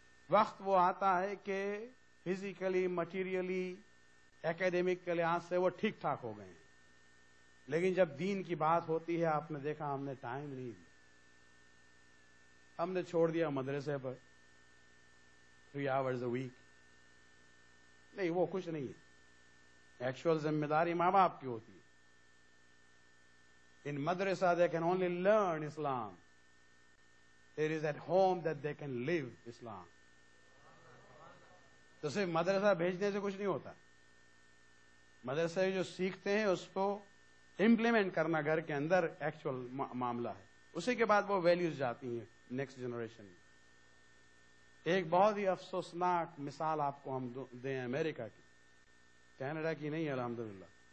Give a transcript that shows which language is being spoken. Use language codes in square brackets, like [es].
[ur] وقت وہ آتا ہے کہ فزیکلی، مٹیریلی، ایکیڈیمک کے لحاظ سے وہ ٹھیک ٹھاک ہو گئے ہیں، لیکن جب دین کی بات ہوتی ہے آپ نے دیکھا ہم نے ٹائم نہیں دیا. ہم نے چھوڑ دیا مدرسے پر [en] 3 hours a week. [ur] نہیں، وہ کچھ نہیں ہے. ایکچوئل ذمہ داری ماں باپ کی ہوتی ہے. [en] In madrasa they can only learn Islam. It is at home that they can live Islam. [ur] تو صرف مدرسہ بھیجنے سے کچھ نہیں ہوتا. مدرسے جو سیکھتے ہیں اس کو امپلیمنٹ کرنا گھر کے اندر ایکچوئل معاملہ ہے. اسی کے بعد وہ ویلیوز جاتی ہیں نیکسٹ جنریشن میں. ایک بہت ہی افسوسناک مثال آپ کو ہم دیں امریکہ کی، کینیڈا کی نہیں، الحمدللہ.